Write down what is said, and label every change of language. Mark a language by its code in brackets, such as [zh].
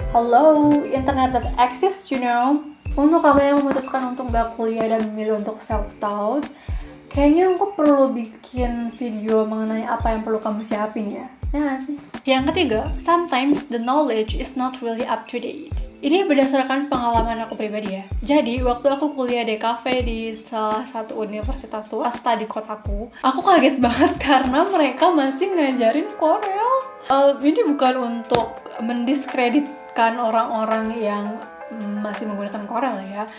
[en] Hello, internet that exists, you know. [id] Untuk kamu yang memutuskan untuk gak kuliah dan memilih untuk self-taught, kayaknya aku perlu bikin video mengenai apa yang perlu kamu siapin ya. Ya gak sih? Yang ketiga, [en] sometimes the knowledge is not really up to date. [id] Ini berdasarkan pengalaman aku pribadi ya. Jadi, waktu aku kuliah DKV di salah satu universitas swasta di kotaku, aku kaget banget karena mereka masih ngajarin Corel. Ini bukan untuk mendiskreditkan orang-orang yang masih menggunakan Corel ya.